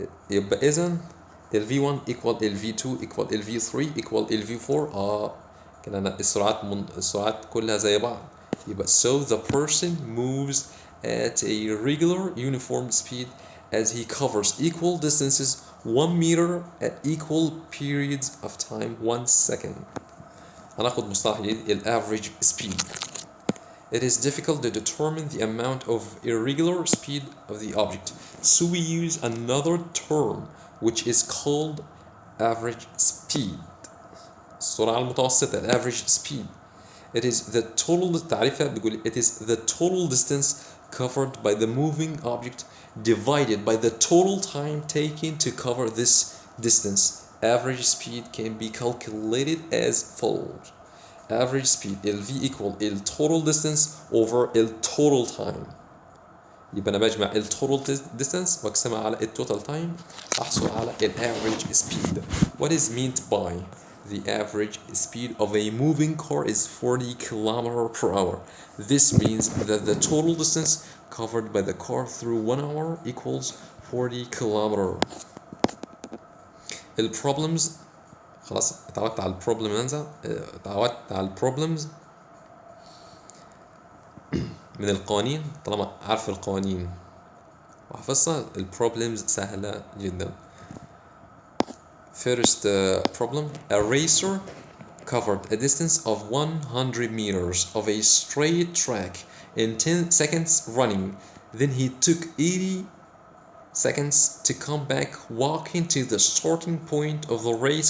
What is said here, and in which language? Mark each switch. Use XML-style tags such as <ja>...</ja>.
<ar>يبقى إذن ال v1 equal ال v2 equal ال v3 equal ال v4 كده أنا السرعات كلها زي بعض.</ar> <en>يبقى so the person moves at a regular uniform speed as he covers equal distances 1 meter at equal periods of time 1 second.</en> <ar>هناخد مصطلح جديد ال average speed.</ar> <en>It is difficult to determine the amount of irregular speed of the object, so we use another term which is called average speed.</en> <ar>السرعة المتوسطة</ar> <en>average speed. It is the total</en> <ar>تعريفها بيقول</ar> <en>it is the total distance covered by the moving object divided by the total time taken to cover this distance. Average speed can be calculated as follows. Average speed ال v equal ال total distance over ال total time.</en> <ar>يبقى أنا بجمع ال total distance وأقسمها على ال total time أحصل على ال average speed.</ar> <en>What is meant by the average speed of a moving car is 40 km per hour. This means that the total distance covered by the car through 1 hour equals 40 km.</en> <ar>ال problems خلاص اتعودت على البروبلم ننزع اتعودت على البروبلمز من القوانين. طالما عارف القوانين وحفظها البروبلمز سهلة جدا.</ar> <en>First problem, a racer covered a distance of 100 meters of a straight track in 10 seconds running. Then he took 80 seconds to come back walking to the starting point of the race.</en>